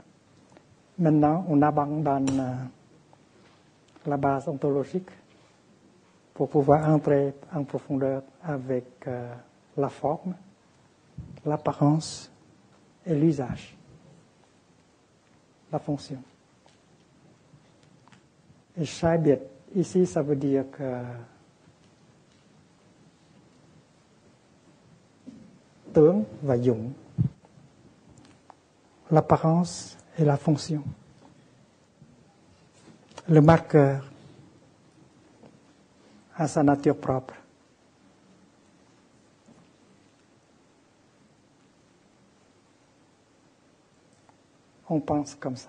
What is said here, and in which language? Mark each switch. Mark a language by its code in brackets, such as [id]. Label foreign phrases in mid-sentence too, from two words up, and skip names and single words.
[fr] Maintenant, on abandonne la base ontologique pour pouvoir entrer en profondeur avec la forme, l'apparence et l'usage, la fonction. Et [vi] sai biệt, [fr] ici, ça veut dire que [vi] tướng và dụng, [fr] l'apparence et la fonction. Le marqueur a sa nature propre. On pense comme ça.